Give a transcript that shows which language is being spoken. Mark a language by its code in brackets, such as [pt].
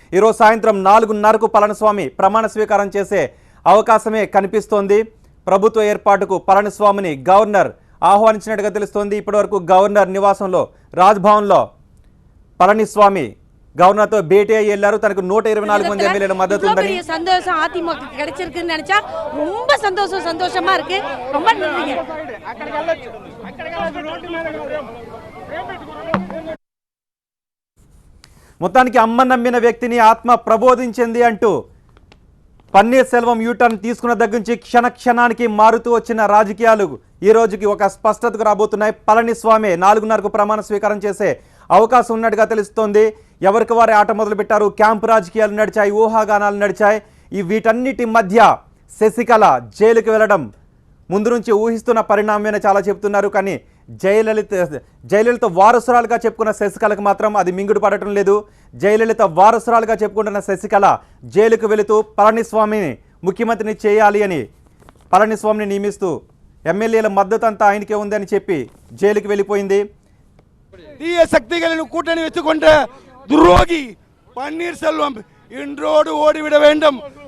[te] ఈరోజు సాయంత్రం 4:30కు పళనిస్వామి ప్రమాణ స్వీకారం చేసే అవకాశమే కనిపిస్తోంది. ప్రభుత్వ ఏర్పాటుకు పళనిస్వామిని గవర్నర్ ఆహ్వానించినట్టుగా తెలుస్తోంది. ఇప్పటివరకు గవర్నర్ నివాసంలో రాజ్భవన్లో పళనిస్వామి గవర్నర్తో భేటీ అయ్యి వెళ్ళారు. తనకు 124 మంది ఎమ్మెల్యేల మద్దతు ఉందని. [ta] సంతోషం அதிமுக கிடைச்சிருக்குன்னு நினைச்சா ரொம்ப சந்தோஷமா இருக்கு. ரொம்ப நன்றி. [te] మొత్తానికి అమ్మ నమ్మిన వ్యక్తిని ఆత్మ ప్రబోధించింది అంటూ పన్నీర్ సెల్వం యూటర్న్ తీసుకున్న దగ్గర నుంచి క్షణక్షణానికి మారుతూ వచ్చిన రాజకీయాలు ఈ రోజుకి ఒక స్పష్టతకు రాబోతున్నాయి. పళనిస్వామి 4:30కు ప్రమాణ స్వీకారం చేసే అవకాశం ఉన్నట్టుగా తెలుస్తోంది. ఎవరికి వారే ఆట మొదలుపెట్టారు. క్యాంపు రాజకీయాలు నడిచాయి, ఊహాగానాలు నడిచాయి. వీటన్నిటి మధ్య శశికళ జైలుకి వెళ్ళడం ముందు నుంచి ఊహిస్తున్న పరిణామమే చాలా చెప్తున్నారు. కానీ జయలలిత వారసురాలుగా చెప్పుకున్న శశికళకు మాత్రం అది మింగుడు పడటం లేదు. జయలలిత వారసురాలుగా చెప్పుకుంటున్న శశికళ జైలుకు వెళుతూ పళనిస్వామిని ముఖ్యమంత్రిని చేయాలి అని పళనిస్వామిని నియమిస్తూ ఎమ్మెల్యేల మద్దతు అంతా ఆయనకే ఉందని చెప్పి జైలుకి వెళ్ళిపోయింది. [ta] தீய சக்திகளின் கூட்டணி வச்சுக் கொண்ட துரோகி பன்னீர்செல்வம் இன்றோடு ஓடிவிட வேண்டும்.